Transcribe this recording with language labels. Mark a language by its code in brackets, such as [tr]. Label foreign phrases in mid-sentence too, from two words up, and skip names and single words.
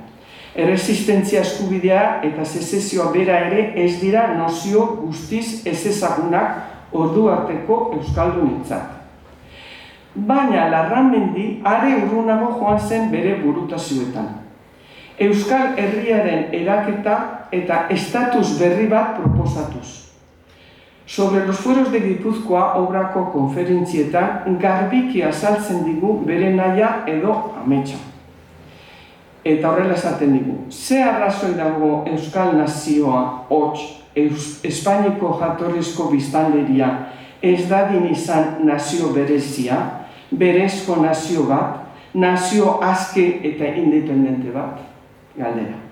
[eu] Erresistentzia eskubidea eta sezessioa bera ere ez dira nozio guztiz ezezagunak ordu arteko euskaldunentzat. Baina Larramendi are urrunago joan zen bere burutazioetan. Euskal Herriaren eraketa eta estatus berri bat proposatuz. Sobre los fueros de Gipuzkoa obrako konferentzietan garbiki azaltzen digu bere nahia edo ametsa. Eta horrela esaten digu, ze arrazoi dago Euskal Nazioa, hots, Espainiko jatorrizko biztanleria ez dadin izan nazio berezia, berezko nazio bat, nazio aske eta independente bat, galdera.